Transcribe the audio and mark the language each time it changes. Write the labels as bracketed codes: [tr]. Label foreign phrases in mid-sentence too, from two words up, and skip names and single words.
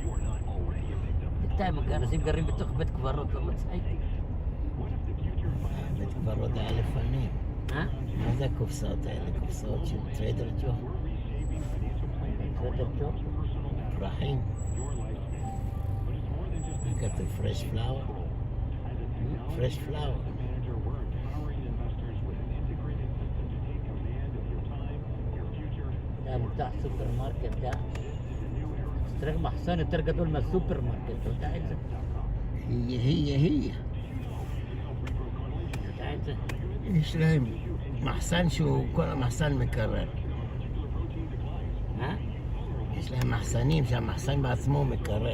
[he] בינתיים אנשים גרים בתוך בית קברות, לא מצחיק. את כבר יודע לפנים. אה? מה זה הקופסאות האלה? קופסאות של טריידר ג'ו? טריידר ג'ו? פרחים. מה כתוב? [en] fresh flower? fresh flower. [ar] ده بتاع سوبر ماركت ده ترى محصن [he] יותר גדול מהסופר מרקט, אתה יודע את זה? היא. אתה יודע את זה? יש להם מחסן שהוא כל המחסן מקרר. אה? יש להם מחסנים שהמחסן בעצמו מקרר.